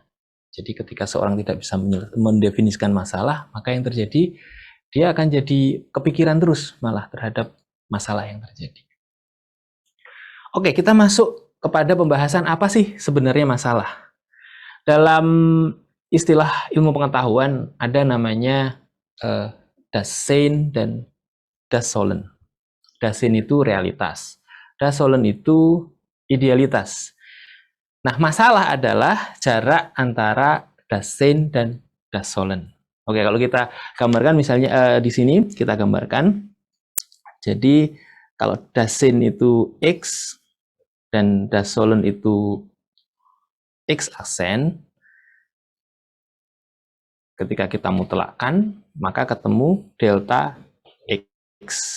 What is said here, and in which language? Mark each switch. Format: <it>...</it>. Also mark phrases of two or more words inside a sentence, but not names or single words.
<id>Jadi ketika seorang tidak bisa mendefinisikan masalah, maka yang terjadi, dia akan jadi kepikiran terus malah terhadap masalah yang terjadi. Oke, kita masuk kepada pembahasan apa sih sebenarnya masalah. Dalam istilah ilmu pengetahuan ada namanya</id> <de>das Sein</de> <id>dan</id> <de>das Sollen. Das Sein</de> <id>itu realitas,</id> <de>das Sollen</de> <id>itu idealitas. Nah, masalah adalah jarak antara</id> <de>das Sein</de> <id>dan</id> <de>das Sollen.</de> <id>Oke, kalau kita gambarkan misalnya di sini kita gambarkan. Jadi kalau</id> <de>das Sein</de> <id>itu X dan</id> <de>das Sollen</de> <id>itu X aksen, ketika kita mutlakkan, maka ketemu delta X.</id>